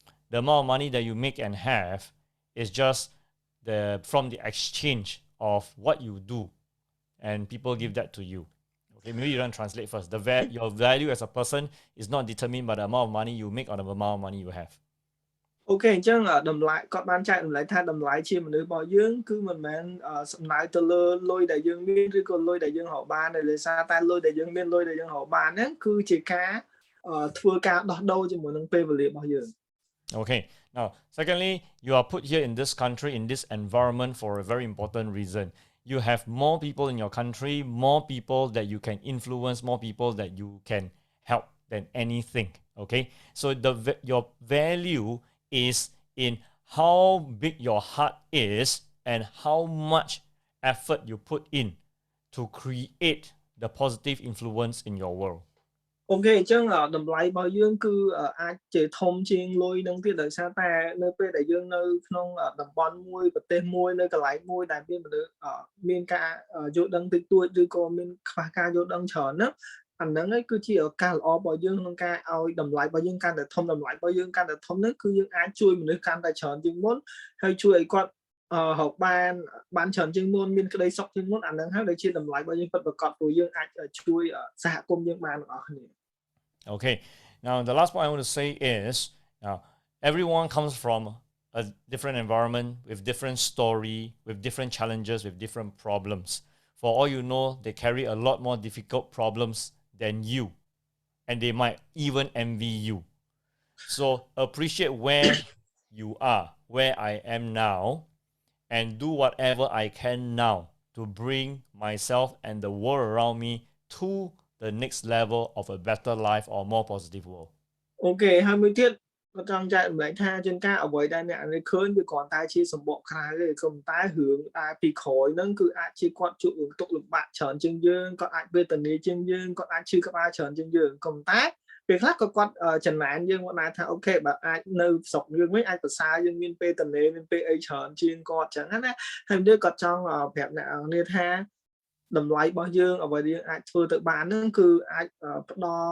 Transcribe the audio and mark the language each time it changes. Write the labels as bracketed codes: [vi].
[en] The amount of money that you make and have is just from the exchange of what you do, and people give that to you. Okay, maybe you don't translate first. Your value as a person is not determined by the amount of money you make or the amount of money you have. [km] អូខេអញ្ចឹងតម្លៃគាត់បានចែករំលែកថាតម្លៃជាមនុស្សរបស់យើងគឺមិនមែនសំដៅទៅលើលុយដែលយើងមានឬក៏លុយដែលយើងរកបានដោយសារតែលុយដែលយើងមានលុយដែលយើងរកបានហ្នឹងគឺជាការធ្វើការដោះដូរជាមួយនឹងពេលវេលារបស់យើង [en] Okay. Now, secondly, you are put here in this country, in this environment for a very important reason. You have more people in your country, more people that you can influence, more people that you can help than anything. Okay. So your value is in how big your heart is and how much effort you put in to create the positive influence in your world. [km] អូខេអញ្ចឹងតម្លៃរបស់យើងគឺអាចជាធំជាងលុយនឹងទៀតដោយសារតែនៅពេលដែលយើងនៅក្នុងតំបន់មួយប្រទេសមួយនៅកន្លែងមួយដែលមានមនុស្សមានការយល់ដឹងតិចតួចឬក៏មានខ្វះការយល់ដឹងច្រើនណាអាហ្នឹងឯងគឺជាឱកាសល្អរបស់យើងក្នុងការឲ្យតម្លៃរបស់យើងកាន់តែធំតម្លៃរបស់យើងកាន់តែធំហ្នឹងគឺយើងអាចជួយមនុស្សកាន់តែច្រើនជាងមុនហើយជួយឲ្យគាត់រកបានច្រើនជាងមុនមានក្តីសុខជាងមុនអាហ្នឹងហើយដែលជាតម្លៃរបស់យើងពិតប្រាកដព្រោះយើងអាចជួយសហគមន៍យើងបានទាំងអស់គ្នា [en] Okay, now the last point I want to say is, now everyone comes from a different environment with different story, with different challenges, with different problems. For all you know, they carry a lot more difficult problems than you, and they might even envy you. So appreciate where you are, where I am now, and do whatever I can now to bring myself and the world around me to the next level of a better life or more positive world. [km] ok ហើយមួយទៀតគាត់ចង់ចែកម្លែកថាជួនកាលអ្វីដែលអ្នកនេះឃើញវាគ្រាន់តែជាសម្បកក្រៅទេក៏ប៉ុន្តែរឿងដែលពីក្រោយហ្នឹងគឺអាចជាគាត់ជួបរឿងទុក្ខលំបាកច្រើនជាងយើងគាត់អាចវេទនាជាងយើងគាត់អាចឈឺក្បាលច្រើនជាងយើងក៏ប៉ុន្តែពេលខ្លះក៏គាត់ចំណែនយើងមកដែរថាអូខេបើអាចនៅស្រុកយើងវិញអាចប្រសើរយើងមានពេលតនេមានពេលអីច្រើនជាងគាត់ចឹងណាហើយយើងគាត់ចង់ប្រាប់អ្នកនេះថាតម្លៃរបស់យើងអ្វីដែលយើងអាចធ្វើទៅបានហ្នឹងគឺអាចផ្ដ